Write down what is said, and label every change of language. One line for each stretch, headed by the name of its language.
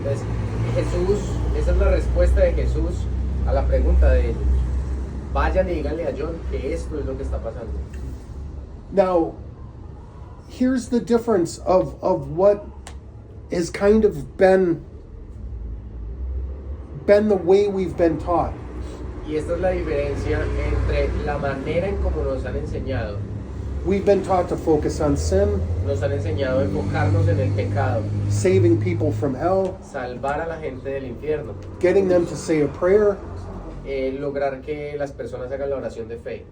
Spanish: Entonces, Jesús, esa es la respuesta de Jesús a la pregunta de ellos. Vayan y díganle a John que esto es lo que está pasando.
English: Now, here's the difference of what has kind of been the way we've been taught.
Spanish: Y esta es la diferencia entre la manera en cómo nos han enseñado.
English: We've been taught to focus on sin,
Spanish: Nos han enseñado a enfocarnos en el pecado,
English: saving people from hell,
Spanish: salvar a la gente del infierno,
English: getting them to say a prayer.
Spanish: lograr que las personas hagan la oración de fe.